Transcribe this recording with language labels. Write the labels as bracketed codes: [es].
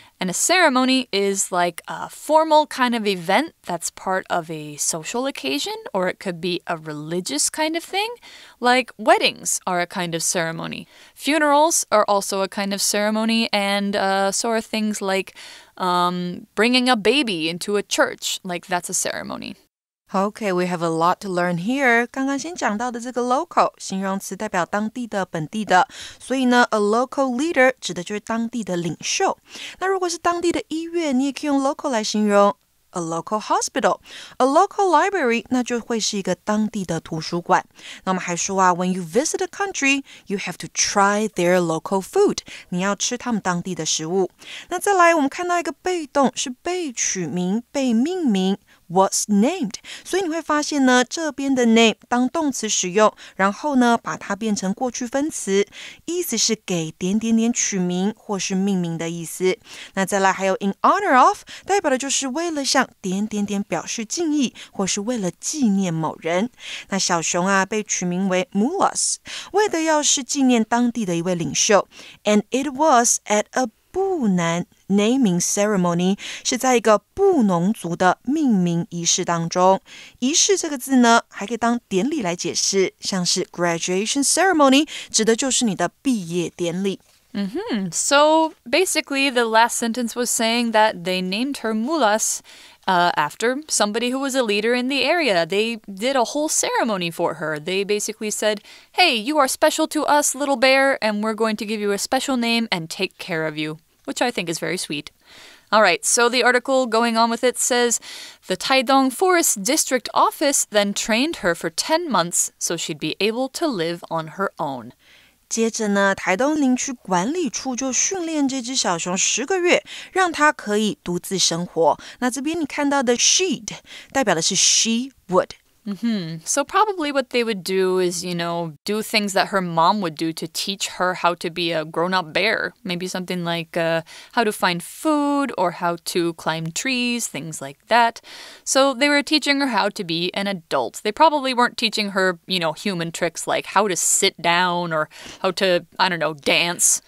[en] And a ceremony is like a formal kind of event that's part of a social occasion, or it could be a religious kind of thing. Like weddings are a kind of ceremony. Funerals are also a kind of ceremony, and so are things like bringing a baby into a church. Like that's a ceremony. Okay, we have a lot to learn here. [zh] 刚刚先讲到的这个 local 形容词代表当地的、本地的，所以呢 [en] a local leader [zh] 指的就是当地的领袖。那如果是当地的医院，你也可以用 local 来形容。 [en] A local hospital, a local library, [zh] 那就会是一个当地的图书馆。那我们还说啊 [en] when you visit a country, you have to try their local food. [zh] 你要吃他们当地的食物。那再来，我们看到一个被动是被取名、被命名。 [en] Was named， [zh] 所以你会发现呢，这边的 name 当动词使用，然后呢，把它变成过去分词，意思是给点点点取名或是命名的意思。那再来还有 [en] in honor of， [zh] 代表的就是为了向点点点表示敬意，或是为了纪念某人。那小熊啊，被取名为 Mulas， 为的要是纪念当地的一位领袖。 [en] And it was at a 布南 naming ceremony [zh] 是在一个布农族的命名仪式当中。仪式这个字呢，还可以当典礼来解释，像是 [en] graduation ceremony [zh] 指的就是你的毕业典礼。 [en] So basically the last sentence was saying that they named her Mulas after somebody who was a leader in the area. They did a whole ceremony for her. They basically said, hey, you are special to us, little bear, and we're going to give you a special name and take care of you, which I think is very sweet. All right, so the article going on with it says, the Taidong Forest District Office then trained her for 10 months so she'd be able to live on her own. [zh] 接着呢，台东林区管理处就训练这只小熊10个月，让它可以独自生活。那这边你看到的 she'd 代表的是 [en] she would。 So probably what they would do is, do things that her mom would do to teach her how to be a grown-up bear. Maybe something like how to find food or how to climb trees, things like that. So they were teaching her how to be an adult. They probably weren't teaching her, human tricks like how to sit down or how to, dance.